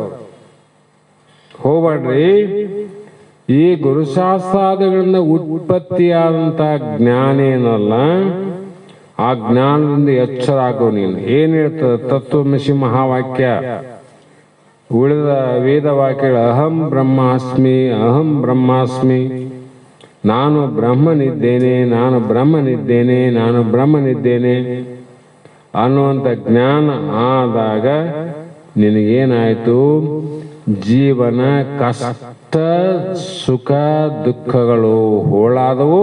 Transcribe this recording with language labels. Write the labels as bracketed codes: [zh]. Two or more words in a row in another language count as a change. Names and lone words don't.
[kn] ಹೋಗ್ಬಾಡ್ರಿ, ಈ ಗುರುಶಾಸ್ತ್ರಾದಿಗಳಿಂದ ಉತ್ಪತ್ತಿಯಾದಂತ ಜ್ಞಾನ ಏನಲ್ಲ, ಆ ಜ್ಞಾನದಿಂದ ಎಚ್ಚರ ಆಗೋ ನೀನು. ಏನ್ ಹೇಳ್ತದ ತತ್ವಮಸಿ ಮಹಾವಾಕ್ಯ, ಉಳಿದ ವೇದ ವಾಕ್ಯಗಳು [sa] ಅಹಂ ಬ್ರಹ್ಮಾಸ್ಮಿ, ಅಹಂ ಬ್ರಹ್ಮಾಸ್ಮಿ, [kn] ನಾನು ಬ್ರಹ್ಮನಿದ್ದೇನೆ, ನಾನು ಬ್ರಹ್ಮನಿದ್ದೇನೆ, ನಾನು ಬ್ರಹ್ಮನಿದ್ದೇನೆ ಅನ್ನುವಂಥ ಜ್ಞಾನ ಆದಾಗ ನಿನಗೇನಾಯ್ತು, ಜೀವನ ಕಷ್ಟ ಸುಖ ದುಃಖಗಳು ಹೋಳಾದವು.